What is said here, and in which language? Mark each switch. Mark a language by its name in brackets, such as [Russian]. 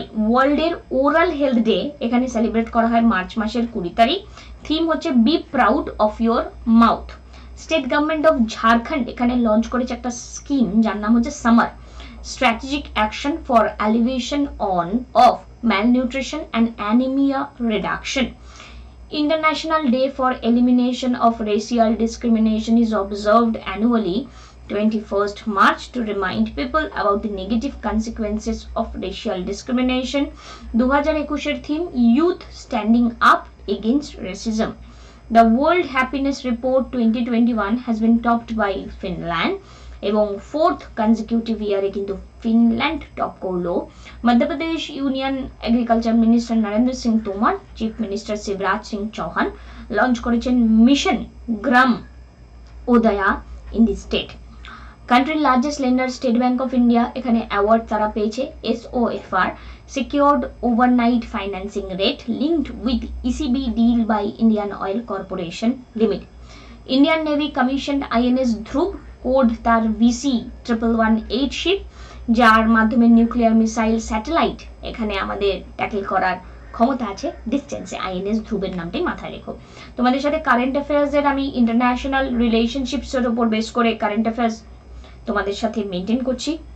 [Bangla] ওয়ার্ল্ডের oral health day এখানে celebrate করা হয় মার্চ মাসের 20 তারিখ। থিম হচ্ছে be proud of your mouth. State government of Jharkhand এখানে লঞ্চ করেছে একটা স্কিম যার নাম হচ্ছে summer strategic action for অ্যালিভিয়েশন of malnutrition and anemia reduction. [English] International Day for Elimination of Racial Discrimination is observed annually 21st March to remind people about the negative consequences of racial discrimination. 2021 theme Youth Standing Up Against Racism. The World Happiness Report 2021 has been topped by Finland [Bangla] এবং 4th consecutive ইয়ারে কিন্তু Finland top করলো। Madhya Pradesh union agriculture minister Narendra Singh Tomar, chief minister Shivraj Singh Chauhan launch করেছেন mission gram Udaya in the state. কান্ট্রির largest lender state bank of India এখানে award তারা পেয়েছে। [English] SOFR secured overnight financing rate linked with ECB deal by Indian Oil Corporation Limited. Indian Navy commissioned INS [Bangla] Dhruv, code তার VC-118 sheep, যার মাধ্যমে nuclear missile satellite এখানে আমাদের tackle করার ক্ষমতা আছে ডিস্টেন্সে। INS ধ্রুবের নামটাই মাথায় রেখো। তোমাদের সাথে কারেন্ট অ্যাফেয়ার্সের আমি ইন্টারন্যাশনাল রিলেশনশিপসের উপর বেস করে কারেন্ট অ্যাফেয়ার্স তোমাদের সাথে মেনটেন করছি।